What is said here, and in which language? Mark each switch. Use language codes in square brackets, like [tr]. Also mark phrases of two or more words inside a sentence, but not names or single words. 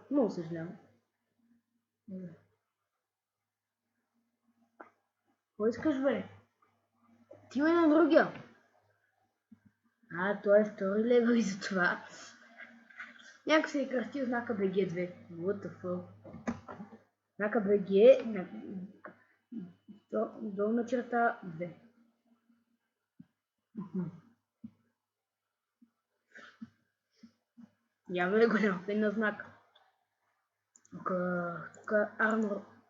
[bg] Много съжалявам. Какво искаш, бе? Ти ме на другия. Той е втори левел и за това. Някой се е кръстил знака BG2. [en] What the fuck? [bg] Знака BG долна черта 2. Явно е голям на знак. Тук армор.